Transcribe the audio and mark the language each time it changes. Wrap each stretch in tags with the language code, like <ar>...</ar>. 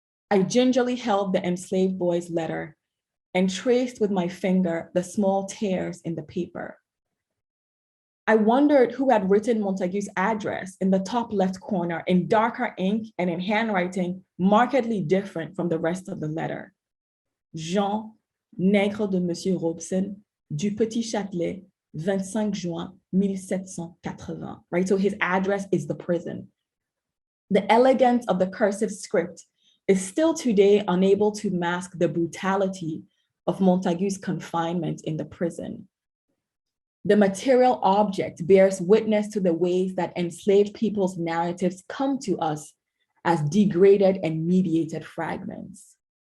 <en>I gingerly held the enslaved boy's letter and traced with my finger the small tears in the paper. I wondered who had written Montague's address in the top left corner in darker ink and in handwriting markedly different from the rest of the letter.</en> <fr>Jean, nègre de Monsieur Robson, du Petit Châtelet, 25 juin 1780, right?</fr> <en>So his address is the prison. The elegance of the cursive script is still today unable to mask the brutality of Montague's confinement in the prison. The material object bears witness to the ways that enslaved people's narratives come to us as degraded and mediated fragments.</en>